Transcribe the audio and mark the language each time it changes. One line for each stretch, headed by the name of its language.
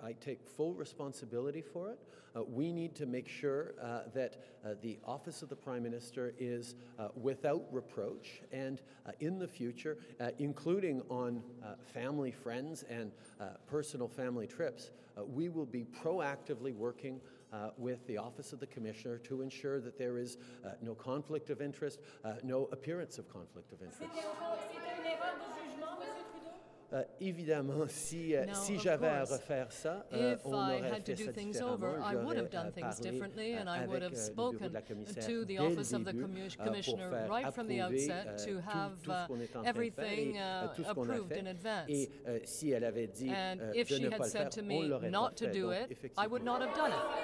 English: I take full responsibility for it. We need to make sure that the office of the Prime Minister is without reproach, and in the future, including on family, friends, and personal family trips, we will be proactively working with the Office of the Commissioner to ensure that there is no conflict of interest, no appearance of conflict of interest.
French: Évidemment, si j'avais à refaire ça,
English: if I had to do things over, I would have done things differently, and I would have spoken to the Office of the Commissioner right from the outset to have everything approved in advance. And if she had said to me not to do it, I would not have done it.